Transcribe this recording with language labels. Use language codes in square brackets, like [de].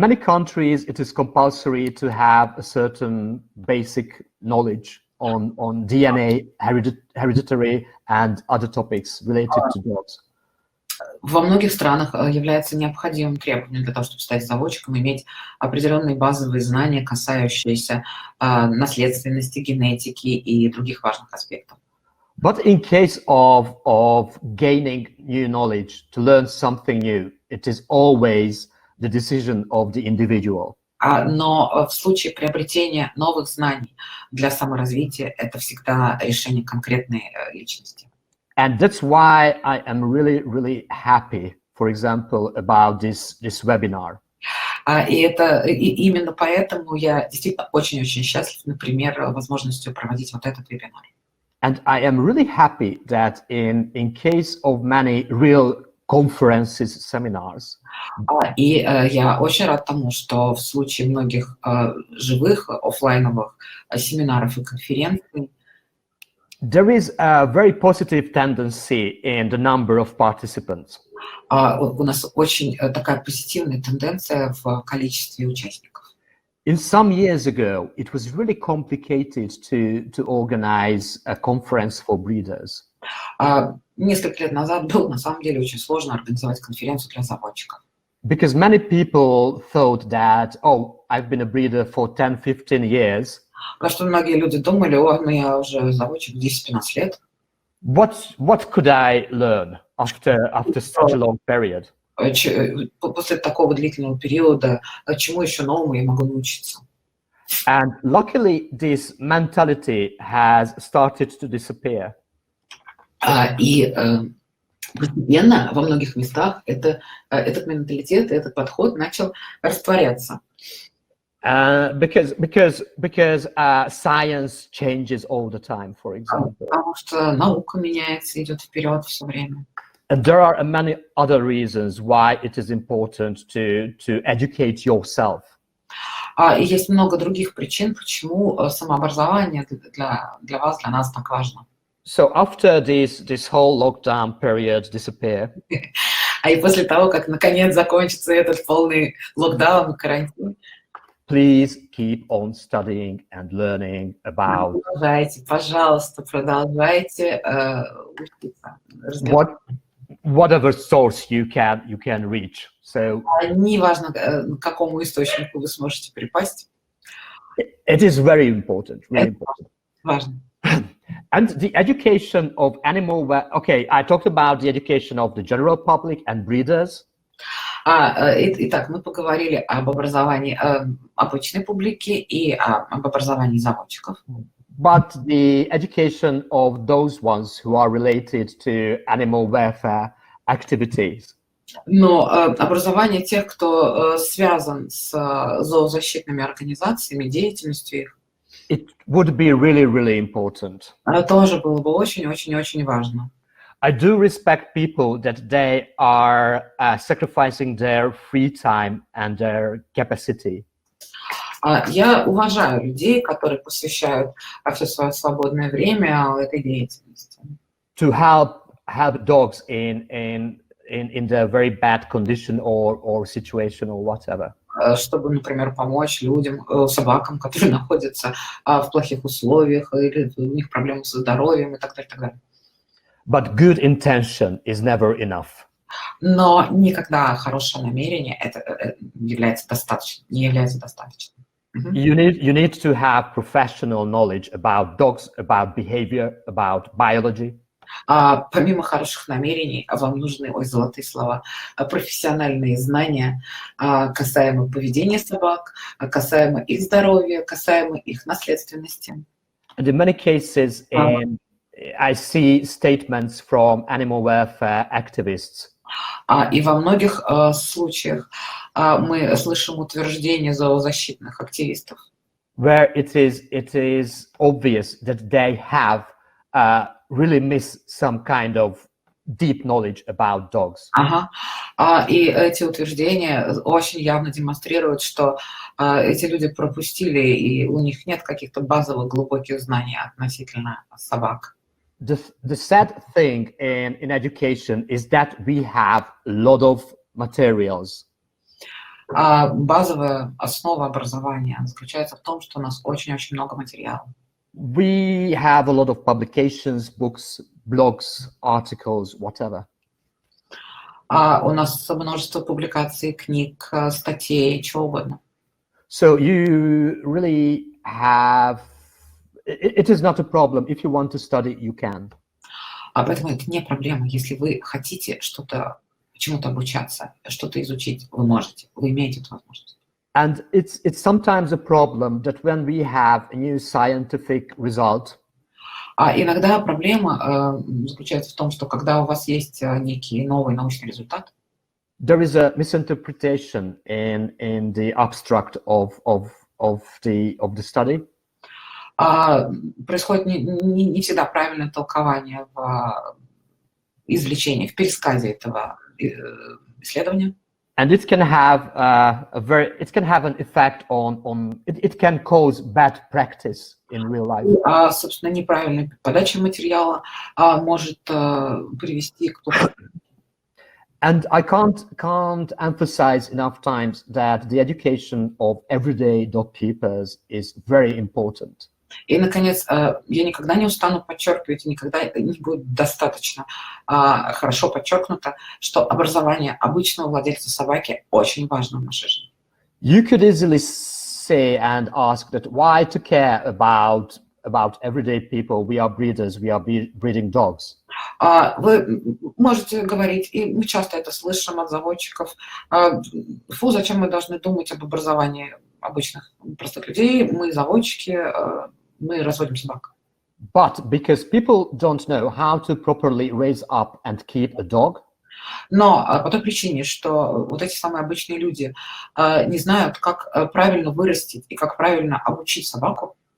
[en] many countries, it is compulsory to have a certain basic knowledge on DNA, hereditary, and other topics related to dogs. [ru] Во многих странах является необходимым требованием для того, чтобы стать заводчиком, иметь определенные базовые знания, касающиеся наследственности, генетики и других важных аспектов. [en] But in case of gaining new knowledge, to learn something new, it is always the decision of the individual. [ru] Но в случае приобретения новых знаний для саморазвития это всегда решение конкретной личности. [en] And that's why I am really, really happy, for example, about this webinar. [ru] Именно поэтому я действительно очень-очень счастлив, например, возможностью проводить вот этот вебинар. [en] And I am really happy that in case of many real conferences, seminars. [ru] И я очень рад тому, что в случае многих живых офлайновых семинаров и конференций [en] there is a very positive tendency in the number of participants. [ru] У нас очень такая позитивная тенденция в количестве участников. [en] In some years ago, it was really complicated to organize a conference for breeders. [ru] Несколько лет назад было на самом деле очень сложно организовать конференцию для заводчиков. [en] Because many people thought that, oh, I've been a breeder for 10-15 years. [ru] Потому что многие люди думали, я уже заводчик 10-15 лет. [en] What could I learn after such a long period? [ru] После такого длительного периода, чему еще новому я могу научиться? [en] And luckily, this mentality has started to disappear. [ru] И постепенно во многих местах этот менталитет, этот подход начал растворяться. [en] Because science changes all the time, for example. [ru] Потому что наука меняется, идет вперед все время. [en] And there are many other reasons why it is important to educate yourself. [ru] И есть много других причин, почему самообразование для вас, для нас так важно. [en] So after this whole lockdown period disappear. [ru] И после того, как наконец закончится этот полный локдаун и карантин. [en] Please keep on studying and learning about. [ru] Продолжайте, пожалуйста, продолжайте учиться. [en] Whatever source you can reach. So. [ru] Неважно, к какому источнику вы сможете припасть. [en] It is very important, really important. [ru] Важно. [en] And the education of okay, I talked about the education of the general public and breeders. [ru] Итак, мы поговорили об образовании обычной публики и об образовании заводчиков. [en] But the education of those ones who are related to animal welfare activities. [ru] Но образование тех, кто связан с зоозащитными организациями, деятельностью их, [en] It would be really, really important. [ru] тоже было бы очень-очень-очень важно. [en] I do respect people that they are sacrificing their free time and their capacity [ru] Я уважаю людей, которые посвящают все свое свободное время этой деятельности. [en] to help dogs in their very bad condition or situation or whatever. [ru] Чтобы, например, помочь людям, собакам, которые находятся в плохих условиях, или у них проблемы со здоровьем и так далее, так далее. [en] But good intention is never enough. [ru] Но никогда хорошее намерение не является достаточным. [en] You need to have professional knowledge about dogs, about behavior, about biology. [ru] Помимо хороших намерений, вам нужны, золотые слова, профессиональные знания касаемо поведения собак, касаемо их здоровья, касаемо их наследственности. [en] And in many cases, I see statements from animal welfare activists. [ru] И во многих случаях мы слышим утверждения зоозащитных активистов, [en] Where it is obvious that they have really missed some kind of deep knowledge about dogs. [ru] И эти утверждения очень явно демонстрируют, что эти люди пропустили, и у них нет каких-то базовых глубоких знаний относительно собак. [en] The sad thing in education is that we have a lot of materials. [ru] Базовая основа образования заключается в том, что у нас очень-очень много материалов. [en] We have a lot of publications, books, blogs, articles, whatever. [ru] У нас множество публикаций, книг, статей, чего угодно. [en] So you really have, it is not a problem. If you want to study, you can. [ru] Поэтому это не проблема. Если вы хотите чему-то обучаться, что-то изучить, вы можете, вы имеете эту возможность. [en] And it's sometimes a problem that when we have a new scientific result, [ru] иногда проблема заключается в том, что когда у вас есть некий новый научный результат, [en] there is a misinterpretation in the abstract of the study. [ru] Происходит не всегда правильное толкование в извлечении, в пересказе этого исследования. [en] And it can have an effect on it can cause bad practice in real life. [ru] Собственно, неправильная подача материала может привести к... [en] And I can't emphasize enough times that the education of everyday dog keepers is very important. [ru] И, наконец, я никогда не устану подчеркивать, и никогда не будет достаточно хорошо подчеркнуто, что образование обычного владельца собаки очень важно в нашей жизни. [en] You could easily say and ask that why to care about everyday people? We are breeders, we are breeding dogs. [ru] Вы можете говорить, и мы часто это слышим от заводчиков, фу, зачем мы должны думать об образовании обычных простых людей, мы заводчики, мы разводим собак. [en] But because people don't know how to properly raise up and keep a dog, [ru] но по той причине, что вот эти самые обычные люди не знают, как правильно вырастить и как правильно обучить собаку,